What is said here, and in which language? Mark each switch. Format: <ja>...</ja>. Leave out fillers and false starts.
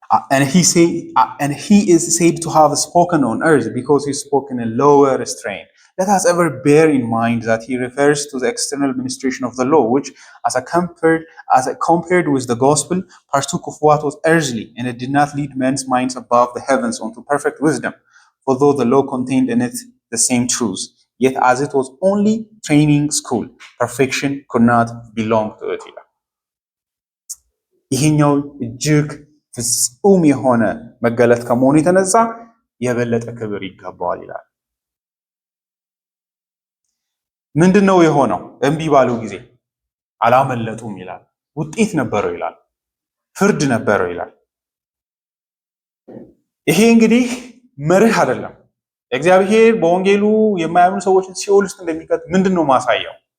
<en>And he is said to have spoken on earth because he spoke in a lower strain. Let us ever bear in mind that he refers to the external ministration of the law, which, as compared with the gospel, partook of what was earthly, and it did not lead men's minds above the heavens unto perfect wisdom. For though the law contained in it the same truths, yet as it was only training school, perfection could not belong to it.</en> <am>ይሄኛው እጅግ ፍጹም የሆነ መገለጥ ከመሆኑ የተነሳ የበለጠ ክብር ይገባዋል ይላል። ምንድነው የሆነው? እምቢ ባሉ ጊዜ አላመለጡም ይላል። ውጤት ነበረው ይላል። ፍርድ ነበረው ይላል። ይሄ እንግዲህ መርህ አይደለም። እግዚአብሔር በወንጌሉ የማያምኑ ሰዎችን ሲኦል ውስጥ እንደሚቀጥ ምንድነው ማሳያው?</am>